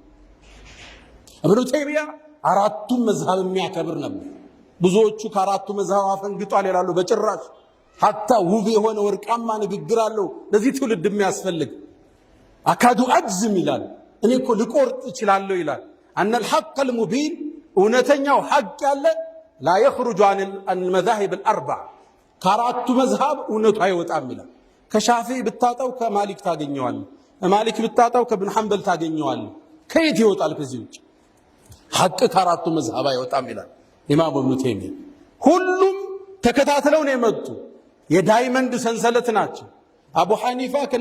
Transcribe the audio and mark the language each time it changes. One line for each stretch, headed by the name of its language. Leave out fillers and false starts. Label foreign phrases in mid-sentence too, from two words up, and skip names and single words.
Amharic: ኢብኑ ተይሚያ አራቱም መዝሃብ የሚያከብር ነበር። ብዙዎቹ ከአራቱ መዝሃብ አፈንግጧል ይላሉ። በጭራሽ ሐታ ውብ የሆነ ወርቃማ ንግግር አለው ለዚህ ትውልድ የሚያስፈልግ።
Arabic: أكاد أجزم
Amharic: ይላል፣ እኔ እኮ ልቆርጥ እችላለሁ ይላል።
Arabic: أنا الحق المبين
Amharic: እውነተኛው ሐቅ ያለ
Arabic: لا يخرج عن المذاهب الاربعه
Amharic: ከአራቱ መዝሃብ እውነቱ አይወጣም ይላል። ከሻፊዒ ብታጣው ከማሊክ ታገኘዋለህ፣ ማሊክ ብታጣው ከኢብኑ ሐንበል ታገኘዋለህ። ከየት ይወጣል ከዚህ ውጭ? ሐቅ ከአራቱ መዝሃብ አይወጣም ይላል ኢማም ኢብኑ ተይሚያ። ሁሉም ተከታትለው ነው የመጡ፣ የዳይመንድ ሰንሰለት ናቸው። አቡ ሐኒፋ ከነ